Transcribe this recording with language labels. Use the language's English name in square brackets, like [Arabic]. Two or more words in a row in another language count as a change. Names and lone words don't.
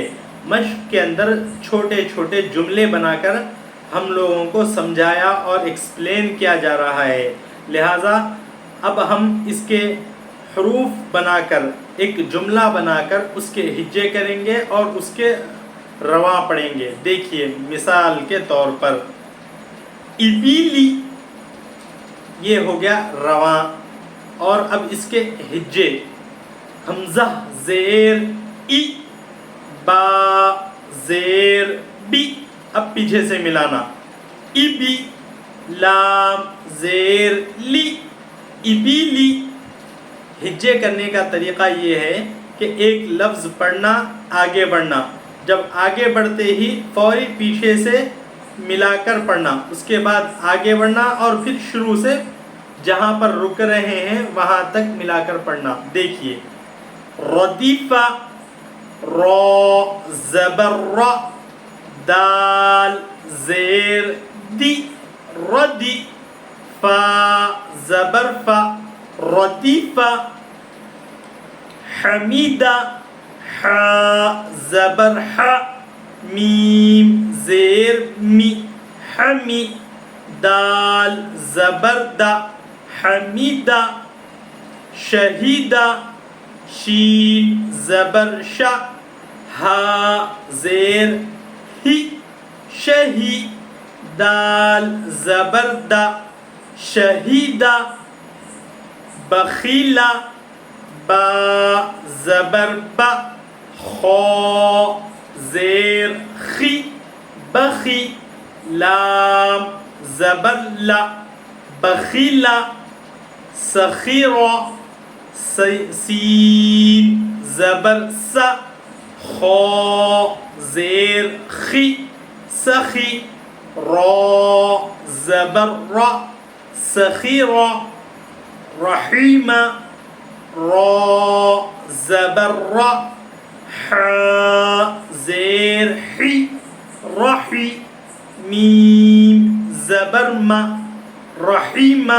[Urdu] مشق کے اندر چھوٹے چھوٹے جملے بنا کر ہم لوگوں کو سمجھایا اور ایکسپلین کیا جا رہا ہے، لہٰذا اب ہم اس کے حروف بنا کر، ایک جملہ بنا کر اس کے ہجے کریں گے اور اس کے رواں پڑھیں گے۔ دیکھیے، مثال کے طور پر ابیلی، یہ ہو گیا رواں، اور اب اس کے ہجے: حمزہ زیر ای، با زیر بی۔ اب پیچھے سے ملانا: ابی لام زیر لی ابیلی. ہجے کرنے کا طریقہ یہ ہے کہ ایک لفظ پڑھنا آگے بڑھنا، جب آگے بڑھتے ہی فوری پیچھے سے ملا کر پڑھنا، اس کے بعد آگے بڑھنا اور پھر شروع سے جہاں پر رک رہے ہیں وہاں تک ملا کر پڑھنا. دیکھیے ردیفہ را زبر را دال زیر دی ردی فا زبر فا ردیفہ. حمیدہ حا زبر حا میم زیر می حمی دال زبر دا حمیدہ. شہیدہ شین زبر شا ہا زیر ہی شہی دال زبر دا شہیدہ. بخیلہ با زبر با خا زیر خی بخی لام زبر لا بخیلہ. سخیرہ سین زبر سا خا زیر خی سخی را زبر را سخیرہ. رحیمہ را زبر را حا زیر حی رحی میم زبر ما رحیمہ.